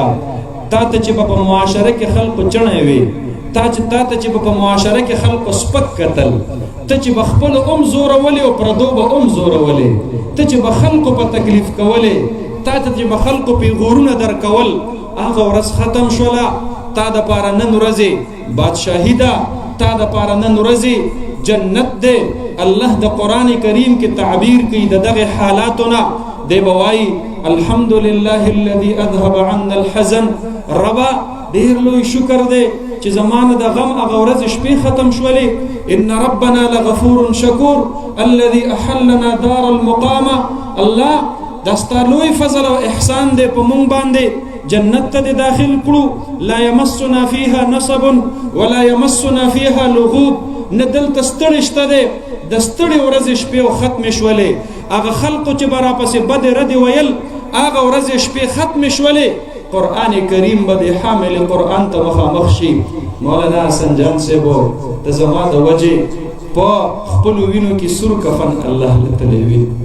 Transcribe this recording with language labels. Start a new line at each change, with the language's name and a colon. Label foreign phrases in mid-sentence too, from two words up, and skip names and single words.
Pashto: تا ته چې په معاشره کې خلکو چڼې وي، تا ته چې په معاشره کې خلکو سپک کتل، ته چې به خپلو هم زورولې او پردو به هم زورولې، ته چې به خلکو په تکلیف کولې، تا ته چې به خلکو پیغورونه درکول، هغه ورځ ختم شوله. تا دپاره نن ورځې بادشاهي ده، تا دپاره نن ورځې جنت دی. الله د قرآن کریم کې تعبیر کوي د دغه حالاتو نه، دی به وایي
Arabic: الحمد لله الذي اذهب عنا الحزن.
Pashto: ربا ډېر لوی شکر دی چې زمانه د غم هغه ورځ شپې ختم شولې.
Arabic: ان ربنا لغفور شکور الذي احلنا دار المقامه.
Pashto: الله دا ستا لوی فضل او احسان دی په مونږ باندې، جنت ته دې داخل کړو.
Arabic: لا يمسنا فيها نصب ولا يمسنا فيها لغوب.
Pashto: نه دلته ستړی شته دی، د ستړې ورځې شپې او ختمې شولې. هغه خلقو چې به راپسې بدې ردې ویل، هغه ورځې شپې ختمې شولې. قرآن کریم به د حامل قرآن ته مخامخ شي. مولانا حسن جان صاحبو ته زما د وجې په خپلو وینو کې سور کفن الله لتلی وي.